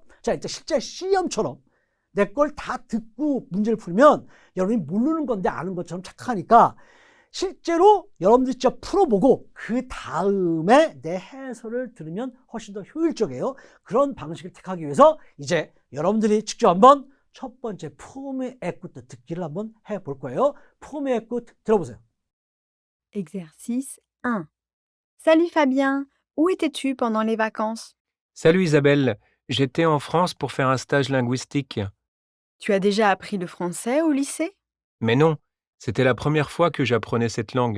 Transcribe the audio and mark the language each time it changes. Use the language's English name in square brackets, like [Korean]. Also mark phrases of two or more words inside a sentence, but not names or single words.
[Korean] 자, 이제 실제 시험처럼 내 걸 다 듣고 문제를 풀면 여러분이 모르는 건데 아는 것처럼 착각하니까 실제로 여러분들이 직접 풀어보고 그 다음에 내 해설을 들으면 훨씬 더 효율적이에요. 그런 방식을 택하기 위해서 이제 여러분들이 직접 한번 첫 번째 포메 에쿠트 듣기를 한번 해볼 거예요. 포메 에쿠트 들어보세요. [French] Exercice 1. Salut Fabien, où étais-tu pendant les vacances? Salut Isabelle, j'étais en France pour faire un stage linguistique. Tu as déjà appris le français au lycée? Mais non, c'était la première fois que j'apprenais cette langue.